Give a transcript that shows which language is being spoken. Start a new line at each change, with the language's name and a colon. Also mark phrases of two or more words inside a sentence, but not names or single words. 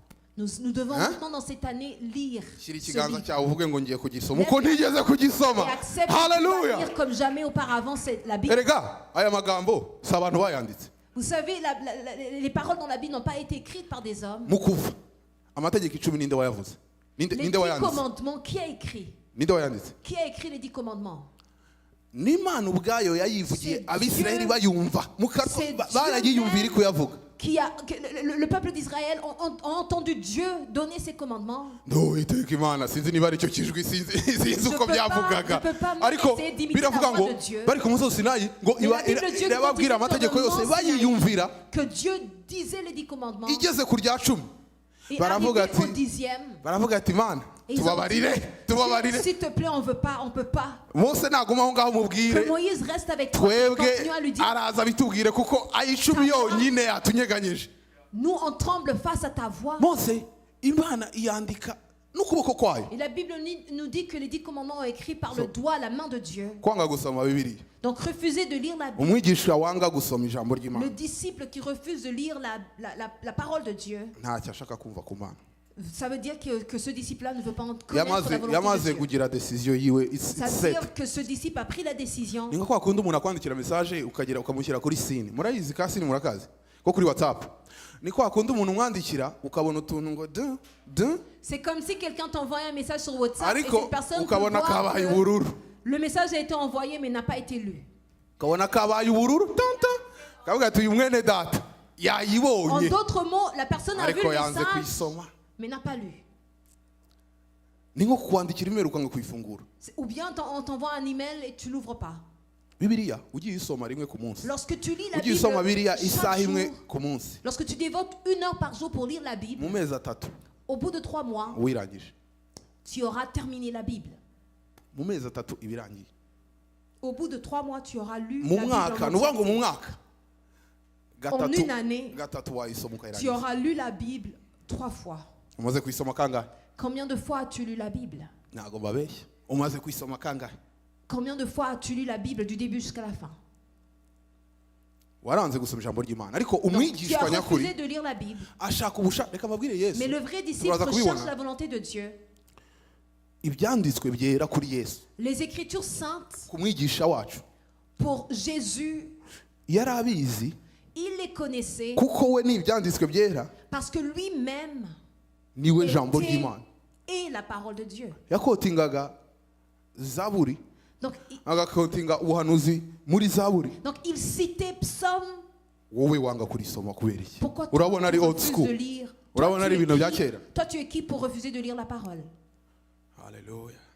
French: Nous devons Hein? maintenant dans cette année lire
Kinyarwanda: Shyira
French: ce
Kinyarwanda: ikiganza
French: livre.
Kinyarwanda: cyawe uvuge ngo ngiye kugisoma uko ntigeze kugisoma.
French: Et accepte de Hallelujah. lire comme jamais auparavant la Bible.
Kinyarwanda: Erega aya magambo si abantu bayanditse
French: Vous savez, les paroles dans la Bible n'ont pas été écrites par des hommes.
Kinyarwanda: mukuva amategeko 10 ninde wayavuze,
French: Les 10
Kinyarwanda: ninde wayanditse,
French: commandements, qui a écrit?
Kinyarwanda: ninde wayanditse?
French: Qui a écrit les 10 commandements?
Kinyarwanda: n'Imana ubwayo yayivugiye,
French: C'est
Kinyarwanda: Abisirayeli
French: Dieu.
Kinyarwanda: bayumva
French: C'est
Kinyarwanda: barayiyumvira iri kuyavuga.
French: Le peuple d'Israël a entendu Dieu donner ses commandements.
Kinyarwanda: no iteka Imana sinzi niba aricyo kijwi, sinzi uko
French: peux pas-
Kinyarwanda: byavugaga,
French: je peux pas
Kinyarwanda: ariko
French: essayer d'imiter
Kinyarwanda: biravuga
French: la voix
Kinyarwanda: ngo
French: de Dieu.
Kinyarwanda: bari ku musozi Sinayi ngo
French: Mais la Bible de Dieu nous
Kinyarwanda: irababwira
French: dit
Kinyarwanda: amategeko
French: sur le
Kinyarwanda: yose
French: mont Sinaï
Kinyarwanda: bayiyumvira,
French: que Dieu disait les 10 commandements.
Kinyarwanda: igeze ku rya 10
French: Et
Kinyarwanda: baravuga
French: arrivé au
Kinyarwanda: ati
French: 10e,
Kinyarwanda: baravuga ati Imana
French: ils ont
Kinyarwanda: tubabarire
French: dit,
Kinyarwanda: tubabarire.
French: s'il te plaît, on peut pas.
Kinyarwanda: Mose naguma aho ngaho mubwire
French: Que Moïse reste avec toi. Et
Kinyarwanda: twebwe
French: continue à lui dire,
Kinyarwanda: araza bitubwire kuko ayicumi yonyine yatunyeganyije.
French: nous on tremble face à ta voix.
Kinyarwanda: Mose Imana iyandika n'ukuboko kwayo,
French: Et la Bible nous dit que les 10 commandements ont écrit par le doigt, la main de Dieu.
Kinyarwanda: kwanga gusoma Bibiliya.
French: Donc refusez de lire la Bible.
Kinyarwanda: Umwigisha wanga gusoma ijambo
French: Le
Kinyarwanda: ry'Imana
French: disciple qui refuse de lire la parole de Dieu,
Kinyarwanda: ntacyo ashaka kumva ku Mana.
French: ça veut dire que ce disciple-là ne veut pas connaître la volonté
Kinyarwanda: yamaze
French: de Dieu.
Kinyarwanda: kugira decision yiwe,
English: it's
French: Ça veut
English: set.
French: dire que ce disciple a pris la décision.
Kinyarwanda: Ni nka kwa kundi umuntu akwandikira message ukamushyira kuri sini, murayizi ka sini murakazi ko kuri WhatsApp. Ni kwa kundi umuntu umwandikira ukabona utuntu ngo de
French: C'est comme si quelqu'un t'envoyait un message sur WhatsApp et
Kinyarwanda: ariko
French: cette personne peut
Kinyarwanda: ukabona
French: voir
Kinyarwanda: kabaye
French: que
Kinyarwanda: ubururu,
French: le message a été envoyé mais n'a pas été lu.
Kinyarwanda: ukabona kabaye ubururu tanta kavuga ati uyu mwene data
French: En
Kinyarwanda: yayibonye
French: d'autres mots, la personne a vu
Kinyarwanda: ariko
French: le
Kinyarwanda: yanze
French: message
Kinyarwanda: kuyisoma.
French: mais n'a pas lu.
Kinyarwanda: Ni nko kukwandikira email ukanga kuyifungura.
French: Ou bien on t'envoie un email et tu l'ouvres pas.
Kinyarwanda: Bibiliya ugiye usoma rimwe ku munsi,
French: Lorsque tu lis la
Kinyarwanda: ugiye
French: Bible
Kinyarwanda: usoma Bibiliya isaha
French: chaque
Kinyarwanda: imwe
French: jour,
Kinyarwanda: ku munsi,
French: lorsque tu dévotes 1 heure par jour pour lire la Bible,
Kinyarwanda: mu mezi 3
French: au bout de 3 mois,
Kinyarwanda: wirangije.
French: tu auras terminé la Bible.
Kinyarwanda: Mu mezi 3 ibirangiye.
French: Au bout de 3 mois, tu auras lu
Kinyarwanda: Mu
French: la Bible.
Kinyarwanda: mwaka
French: en
Kinyarwanda: nuvuga ngo
French: entier.
Kinyarwanda: mu mwaka
French: En une année,
Kinyarwanda: gatatu wayisoma
French: tu
Kinyarwanda: ukayirangiza.
French: auras lu la Bible 3 fois.
Kinyarwanda: Umaze kuyisoma kangahe?
French: Combien de fois as-tu lu la Bible?
Kinyarwanda: Ntago mbabeshya. Umaze kuyisoma kangahe?
French: Combien de fois as-tu lu la Bible du début jusqu'à la fin?
Kinyarwanda: Waranze gusoma ijambo ry'Imana, ariko
French: Donc, tu as
Kinyarwanda: umwigishwa
French: refusé
Kinyarwanda: nyakuri
French: de lire la Bible.
Kinyarwanda: ashaka ubushake. Reka mbabwire Yesu,
French: Mais le vrai disciple
Kinyarwanda: turaza kubibona.
French: recherche la volonté de Dieu.
Kinyarwanda: ibyanditswe byera kuri Yesu,
French: Les Écritures saintes,
Kinyarwanda: ku mwigisha wacu,
French: pour Jésus,
Kinyarwanda: yari abizi
French: il les connaissait
Kinyarwanda: kuko we n'ibyanditswe byera
French: parce que lui-même
Kinyarwanda: niwe jambo
French: était
Kinyarwanda: ry'Imana.
French: et la parole de Dieu.
Kinyarwanda: Yakotingaga Zaburi,
French: Donc,
Kinyarwanda: agakotinga ubuhanuzi muri Zaburi.
French: il citait psaume.
Kinyarwanda: Wowe wanga kurisoma kubera iki?
French: Pourquoi tu
Kinyarwanda: Urabona ari old
French: refuses
Kinyarwanda: school,
French: de lire?
Kinyarwanda: urabona ari ibintu bya kera.
French: Toi, tu es qui pour refuser de lire la parole?
Kinyarwanda: Haleluya.